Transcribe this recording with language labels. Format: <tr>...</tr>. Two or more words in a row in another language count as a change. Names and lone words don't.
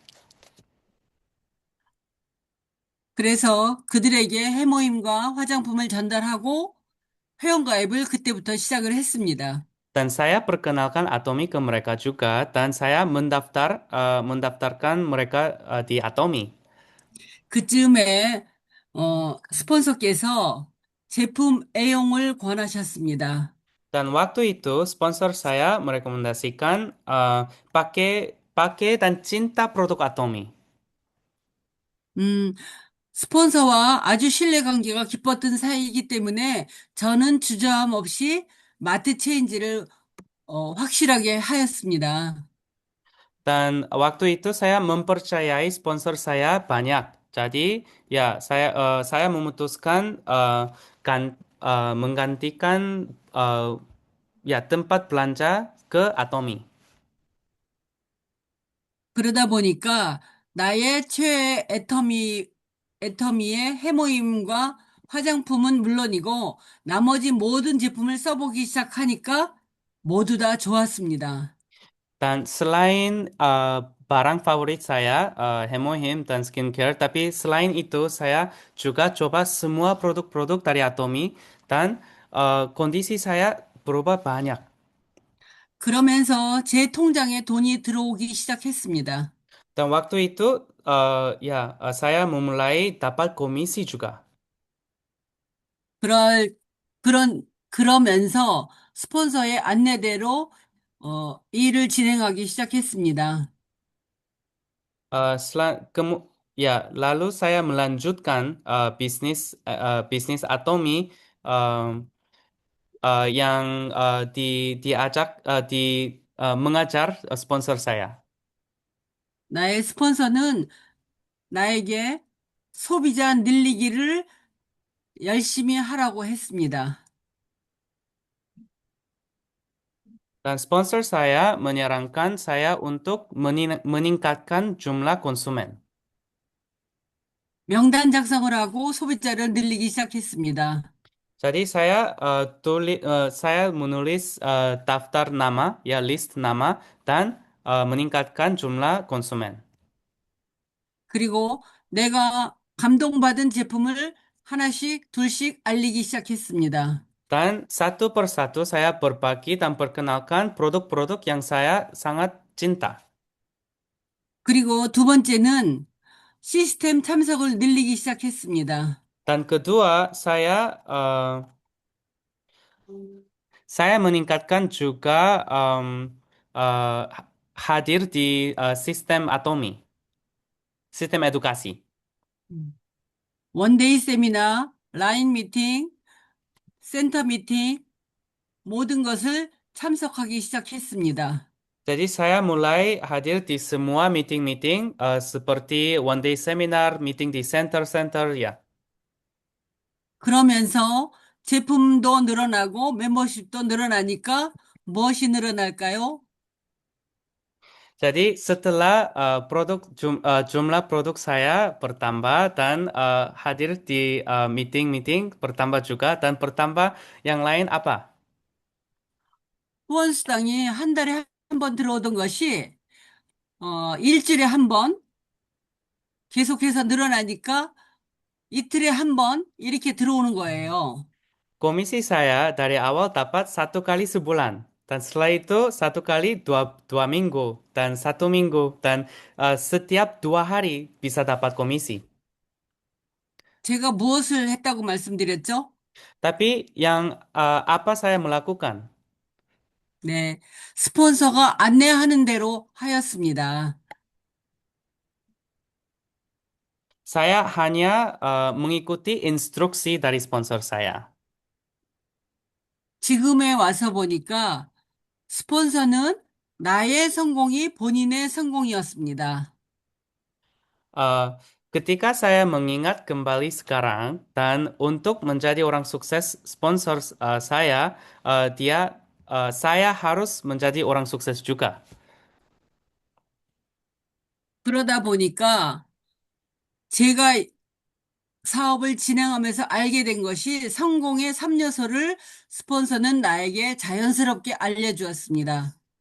<ko>그래서 그들에게 해모임과 화장품을 전달하고 회원가입을 그때부터 시작을 했습니다.</ko> <id>Dan saya perkenalkan Atomi ke mereka juga dan saya mendaftarkan mereka di Atomi.</id> <ko>그쯤에 스폰서께서 제품 애용을 권하셨습니다.</ko> <id>Dan waktu itu sponsor saya merekomendasikan pakai dan cinta produk Atomi.</id> <ko>음, 스폰서와 아주 신뢰 관계가 깊었던 사이이기 때문에 저는 주저함 없이 마트 체인지를 확실하게 하였습니다.</ko> <id>Dan waktu itu saya mempercayai sponsor saya banyak. Jadi ya saya memutuskan menggantikan ya tempat belanja ke Atomi.</id> <ko>그러다 보니까 나의 최애 애터미의 해모임과 화장품은 물론이고 나머지 모든 제품을 써보기 시작하니까 모두 다 좋았습니다.</ko> <id>Dan selain barang favorit saya, Hemohim dan skincare, tapi selain itu saya juga coba semua produk-produk dari Atomi dan kondisi saya berubah banyak.</id> <ko>그러면서 제 통장에 돈이 들어오기 시작했습니다.</ko> <id>Dan waktu itu ya saya memulai dapat komisi juga.</id> <ko>그럴, 그러면서 스폰서의 안내대로 일을 진행하기 시작했습니다.</ko> <id>Ya, lalu saya melanjutkan bisnis Atomi eh, yang diajak mengajar sponsor saya.</id> <ko>나의 스폰서는 나에게 소비자 늘리기를 열심히 하라고 했습니다.</ko> <id>Dan sponsor saya menyarankan saya untuk meningkatkan jumlah konsumen.</id> <ko>명단 작성을 하고 소비자를 늘리기 시작했습니다.</ko> <id>Jadi saya menulis daftar nama, ya list nama dan meningkatkan jumlah konsumen.</id> <ko>그리고 내가 감동받은 제품을 하나씩, 둘씩 알리기 시작했습니다.</ko> <id>Dan satu persatu saya berbagi dan perkenalkan produk-produk yang saya sangat cinta.</id> <ko>그리고 두 번째는 시스템 참석을 늘리기 시작했습니다.</ko> <id>Dan kedua, saya meningkatkan juga uh, hadir di sistem Atomi, sistem edukasi.</id> <ko>원데이 세미나, 라인 미팅, 센터 미팅, 모든 것을 참석하기 시작했습니다.</ko> <id>Jadi saya mulai hadir di semua meeting-meeting seperti</id> <en>one day seminar,</en> <id>meeting di center-center ya.</id> <ko>그러면서 제품도 늘어나고 멤버십도 늘어나니까 무엇이 늘어날까요?</ko> <id>Jadi setelah jumlah produk saya bertambah dan hadir di meeting-meeting bertambah juga dan bertambah yang lain apa?</id> <ko>후원수당이 한 달에 한 번 들어오던 것이 일주일에 한 번 계속해서 늘어나니까 이틀에 한 번 이렇게 들어오는 거예요.</ko> <id>Komisi saya dari awal dapat 1 kali sebulan. Dan setelah itu 1 kali dua minggu. Dan 1 minggu. Dan setiap 2 hari bisa dapat komisi.</id> <ko>제가 무엇을 했다고 말씀드렸죠?</ko> <id>Tapi yang apa saya melakukan?</id> <ko>네, 스폰서가 안내하는 대로 하였습니다.</ko> <id>Saya hanya mengikuti instruksi dari sponsor saya.</id> <ko>지금에 와서 보니까 스폰서는 나의 성공이 본인의 성공이었습니다.</ko> <id>Eh, ketika saya mengingat kembali sekarang dan untuk menjadi orang sukses sponsor saya, saya harus menjadi orang sukses juga.</id> <ko>그러다 보니까 제가 사업을 진행하면서 알게 된 것이 성공의 3요소를 스폰서는 나에게 자연스럽게 알려주었습니다.</ko>